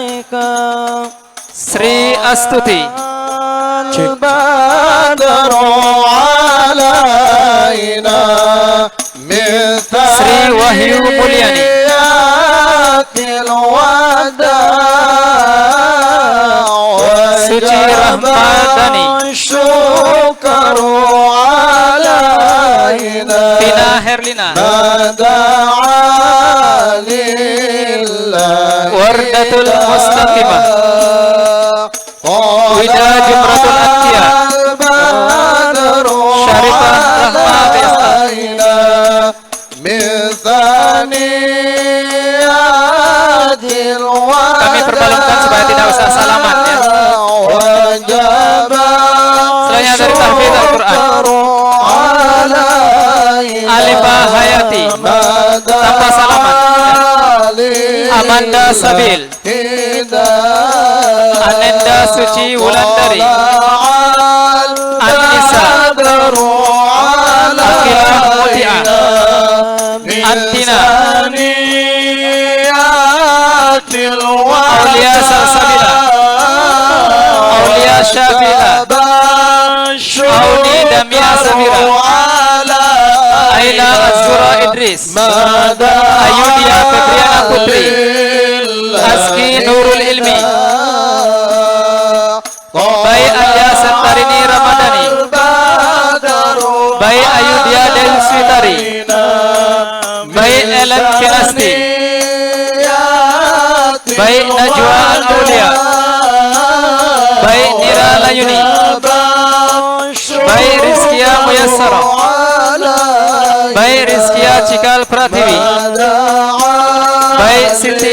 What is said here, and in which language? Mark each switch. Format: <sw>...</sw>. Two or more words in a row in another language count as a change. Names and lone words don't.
<id>Sri Astuti, Sri Wahyu Mulyani, Suci Rahmadani, Tina Herlina, Wardatul Mustaqimah, Wida Jumratul Atiyah, Syarifah Rahma Besta. Kami perbalungkan supaya tidak usah salaman ya. Selanjutnya dari tahfidz Al-Quran, Alifah Hayati tanpa salaman ya. Amanda Sabil, Anenda Suci Wulandari, Anissa, Akilah Muti'ah, Antina, Aulia Salsabila, Aulia Syafila, Auni Damia Safira, Aila Azura Idris, Ayudia Febriana Putri, Aski Nurul Ilmi, Bayi Alia Sentarini Ramadhani, Bayi Ayudia Del Switari, Bayi Ellen Kinasti, Bayi Najwa Al-Aulia, Bayi Nira Layuni, Bayi Rizkia Muyassara, Bayi Rizkia Cikal Pratiwi, Bayi Siti</id>